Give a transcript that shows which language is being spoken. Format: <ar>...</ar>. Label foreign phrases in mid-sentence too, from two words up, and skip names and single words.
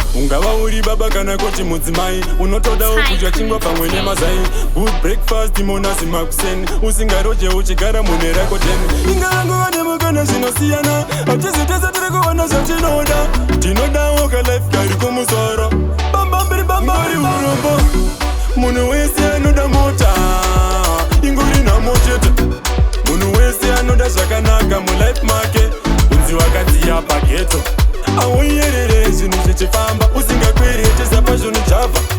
<sn>Ungava uri baba kana kuti mudzimai, unotodawo Time. kudya chingwa pamwe nemazai.</sn> <en>Good breakfast</en> <sn>mona zimakuseni. Usingaroje uchigara mune rako ten. Ingava nguva nemukana zvinosiyana. Hatizi tese tiri kuwana zvatinoda. Tinodawo ka life kari kumusoro. Bam, bam, biri, bam, bam, biri, urombo. Munhu wese anoda mota. Ingori nhamo chete. Munhu wese anoda zvakanaka mulife make. Unzi wakadziya pageto. Aunyerere zvinhu zvichifamba. Usingakwiri heti zapa zvinhu javha.</sn>